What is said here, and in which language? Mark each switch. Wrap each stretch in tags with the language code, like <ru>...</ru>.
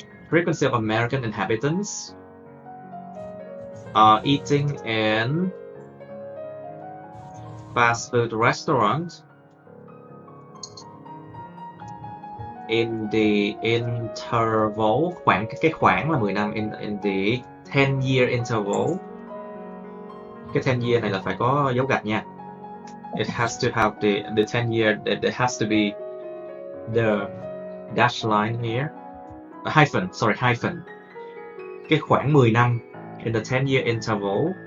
<en>Frequency of American inhabitants eating in fast food restaurant in the interval,</en> <vi>cái khoảng là 10 năm,</vi> <en>in the 10-year interval.</en> <vi>Cái 10 year này là phải có dấu gạch nha.</vi> <en>It has to have the 10 year, it has to be the dash line here. Hyphen.</en> <vi>Cái khoảng 10 năm</vi> <en>in the 10-year interval.</en>